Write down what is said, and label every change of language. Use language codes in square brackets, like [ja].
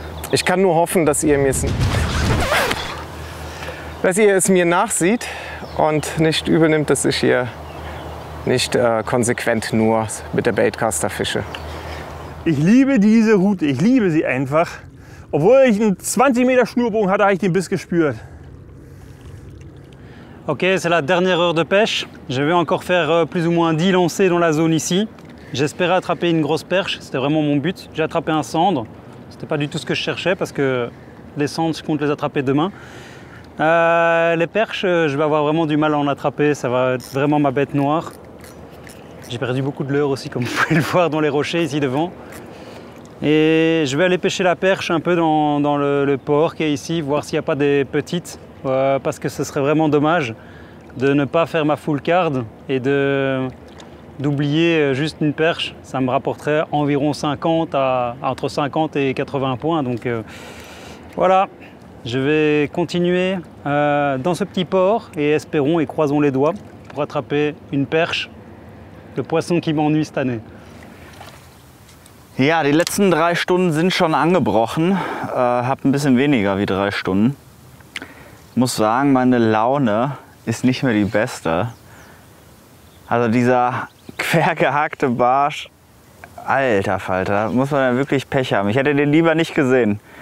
[de] Ich kann nur hoffen, dass ihr es mir nachsieht und nicht übel nimmt, dass ich hier nicht konsequent nur mit der Baitcaster fische. Ich liebe diese Route, ich liebe sie einfach. Obwohl ich einen 20 Meter Schnurbogen hatte, habe ich den Biss gespürt. [fr] Ok, c'est la dernière heure de pêche. Je vais encore faire plus ou moins 10 lancers dans la zone ici. J'espérais attraper une grosse perche, c'était vraiment mon but. J'ai attrapé un sandre. C'était pas du tout ce que je cherchais parce que les sandres, je compte les attraper demain. Les perches, je vais avoir vraiment du mal à en attraper. Ça va être vraiment ma bête noire. J'ai perdu beaucoup de leurre aussi, comme vous pouvez le voir dans les rochers ici devant. Et je vais aller pêcher la perche un peu dans le port qui est ici, voir s'il n'y a pas des petites. Parce que ce serait vraiment dommage de ne pas faire ma full card et d'oublier juste une perche. Ça me rapporterait environ 50 entre 50 et 80 points. Donc voilà, je vais continuer dans ce petit port et espérons et croisons les doigts pour attraper une perche, le poisson qui m'ennuie cette année. [de] Ja, die letzten 3 Stunden sind schon angebrochen. Hab ein bisschen weniger wie 3 Stunden. Muss sagen, meine Laune ist nicht mehr die beste. Also dieser quergehackte Barsch, alter Falter, muss man ja wirklich Pech haben. Ich hätte den lieber nicht gesehen.